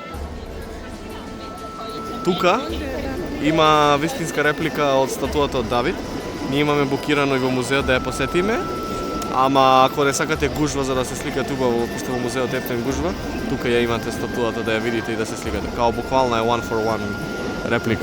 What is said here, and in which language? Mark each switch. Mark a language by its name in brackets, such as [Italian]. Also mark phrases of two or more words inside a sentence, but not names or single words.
[Macedonian] Тука има вистинска реплика од статуата од Давид. Ние имаме букирано и во музеот да ја посетиме. Ама ако не сакате гужва за да се сликате убаво, пошто во музеот ефтин гужва, тука ја имате статуата да ја видите и да се сликате. Као буквално е [English] one for one [Macedonian] реплика.